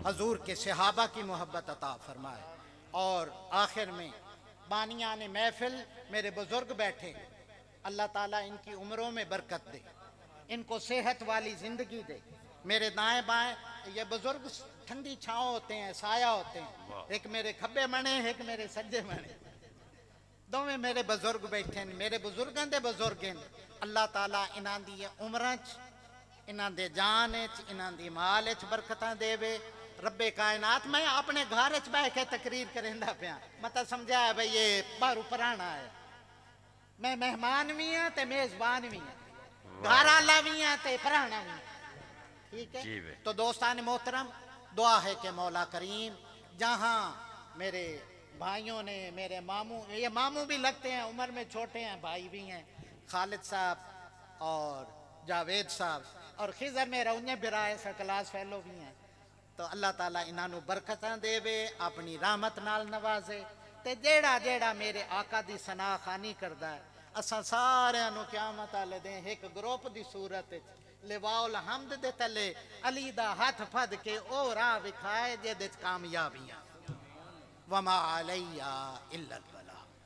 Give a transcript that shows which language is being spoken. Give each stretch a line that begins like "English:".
Urdu: حضور کے صحابہ کی محبت عطا فرمائے. اور آخر میں بانیان محفل میرے بزرگ بیٹھے, اللہ تعالیٰ ان کی عمروں میں برکت دے, ان کو صحت والی زندگی دے. میرے دائیں بائیں یہ بزرگ ٹھنڈی چھاؤں ہوتے ہیں, سایہ ہوتے ہیں.
Punjabi: ایک میرے کھبے منے ایک میرے سجے منے, دوویں میرے بزرگ بیٹھے ہیں. میرے بزرگاں دے بزرگ ہیں. اللہ تعالیٰ انہاں دی عمراں چ, انہاں دے جان چ, انہاں دی مال چ برکتاں دے وے. رب کائنات میں اپنے گھر چ بیٹھ کے تقریر کریندا پیا, متا سمجھایا بھئی یہ باہروں پرانا ہے. میں مہمان بھی ہاں تے میزبان بھی ہاں, گھر والا بھی ہاں تے پرانا بھی ہاں.
Urdu: ٹھیک ہے. تو دوستان محترم دعا ہے کہ مولا کریم جہاں میرے بھائیوں نے, میرے ماموں, یہ ماموں بھی لگتے ہیں, عمر میں چھوٹے ہیں, بھائی بھی ہیں, خالد صاحب اور جاوید صاحب, اور خضر میرا انہیں برائے سا کلاس فیلو بھی ہیں.
Punjabi: تو اللہ تعالیٰ انہوں برکتاں دے وے, اپنی رحمت نال نوازے. تے جیڑا جیڑا میرے آقا دی ثنا خانی کردا ہے اساں سارے نو قیامت والے دن ایک گروپ دی صورت لواء الحمد دے تلے علی دا ہاتھ پھد کے او راہ وکھائے جے دے کامیابیاں.
Arabic: وما علیہ الا البلاغ.